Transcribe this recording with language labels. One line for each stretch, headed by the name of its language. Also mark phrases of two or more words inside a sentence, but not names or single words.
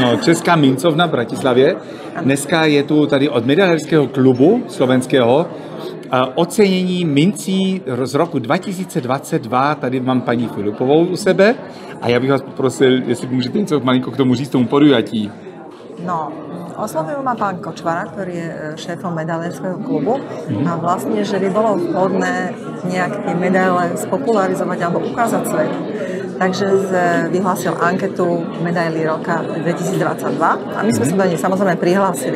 Czech: Česká mincovna v Bratislavě. Dneska je tu tady od medailerského klubu slovenského ocenění mincí z roku 2022. Tady mám paní Filipovou u sebe a já bych vás poprosil, jestli můžete něco malinko k tomu říct, tomu podujatí. No,
Slovak: oslovil ma pán Kočvara, ktorý je šéfom medailerského klubu a vlastne, že by bolo vhodné nejak tie medaile spopularizovať alebo ukázať svetu. Takže vyhlásil anketu medailí roka 2022 a my sme sa do nej samozrejme prihlásili.